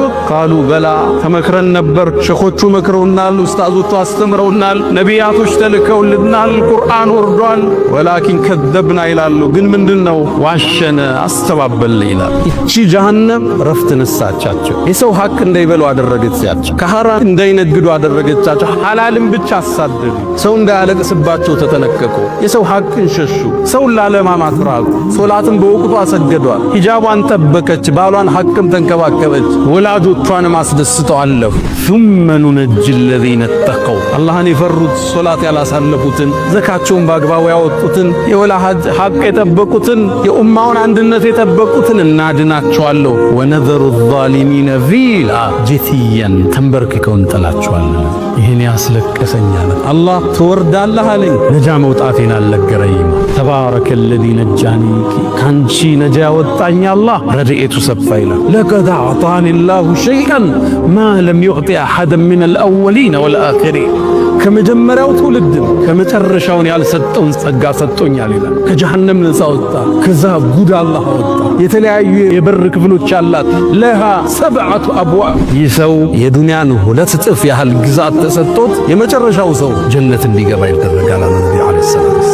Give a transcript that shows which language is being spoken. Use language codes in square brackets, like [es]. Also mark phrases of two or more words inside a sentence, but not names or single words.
[am] ቃሉ በላ ተመክረን ነበር፣ ሸኾቹ መክረውናል፣ ኡስታዞቹ አስተምረውናል፣ ነቢያቶች ተልከውልናል፣ ቁርአን ወርዷል። ወላኪን ከዘብና ይላሉ። ግን ምንድነው ዋሸነ፣ አስተባበልን ይላል። እቺ ጀሃነም ረፍት ነሳቻቸው። የሰው ሐቅ እንዳይበሉ አደረገቻቸው። ከሐራም እንዳይነግዱ አደረገቻቸው። ሐላልን ብቻ አሳደዱ። ሰው እንዳያለቅስባቸው ተጠነቀቁ። የሰው ሐቅን ሸሹ። ሰውን ላለማማት ራቁ። ሶላትን በወቅቱ አሰገዷል። ሂጃቧን ጠበቀች። ባሏን ሐቅም ተንከባከበች። ወላጆቿንም አስደስተው አለፉ። [ar] ثم ننجي الذين اتقوا [am] አላህን የፈሩት ሶላት ያላሳለፉትን ዘካቸውን በአግባቡ ያወጡትን የወላጅ ሐቅ የጠበቁትን የኡማውን አንድነት የጠበቁትን እናድናቸዋለሁ። [ar] ونذر الظالمين فيها جثيا [am] ተንበርክከው እንጥላቸዋለን። ይሄን ያስለቀሰኛል። አላህ ትወርዳለህ አለኝ። ነጃ መውጣቴን አልነገረኝም። [ar] تبارك الذي [am] ነጃኒ ካንቺ ነጃ ያወጣኝ አላህ ረድኤቱ ሰፋ ይላል። [ar] لقد أعطاني الله شيئا ما لم يعطي أحدا من الأولين والآخرين [am] ከመጀመሪያው ትውልድ ከመጨረሻውን ያልሰጠውን ጸጋ ሰጥቶኛል ይላል። ከጀሃነም ነፃ ወጣ። ከዛ ጉድ አላህ ወጣ። የተለያዩ የበር ክፍሎች አላት። [ar] لها سبعة أبواب። [am] ይህ ሰው የዱንያን 2 እጥፍ ያህል ግዛት ተሰጥቶት የመጨረሻው ሰው ጀነት እንዲገባ ይደረጋል። ነብዩ አለይሂ ሰላም